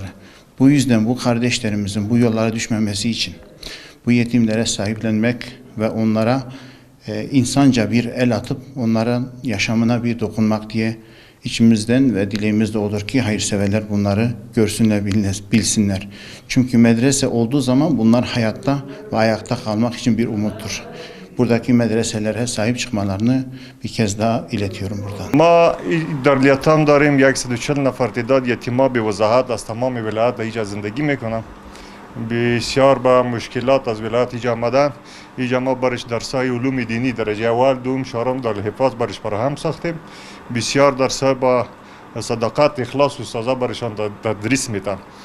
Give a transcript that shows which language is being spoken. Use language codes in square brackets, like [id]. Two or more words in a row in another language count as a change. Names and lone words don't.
[tr] Bu yüzden bu kardeşlerimizin bu yollara düşmemesi için bu yetimlere sahiplenmek ve onlara insanca bir el atıp onların yaşamına bir dokunmak diye içimizden ve dileğimiz de odur ki hayırseverler bunları görsünler, bilsinler. Çünkü medrese olduğu zaman bunlar hayatta ve ayakta kalmak için bir umuttur. Buradaki medreselere sahip çıkmalarını bir kez daha iletiyorum buradan. [fa] ما در لیاتام داریم 140 نفر تعداد یتیما به وضاحت از تمام ولایت اینجا زندگی میکنن. بسیار با مشکلات از ولایت اینجا آمدن. اینجا ما برش درسای علوم دینی درجه اول دوم چهارم دارالحفاظ برش فراهم ساختیم. بسیار درسای با صداقت اخلاص استادا برشان تدریس میدن.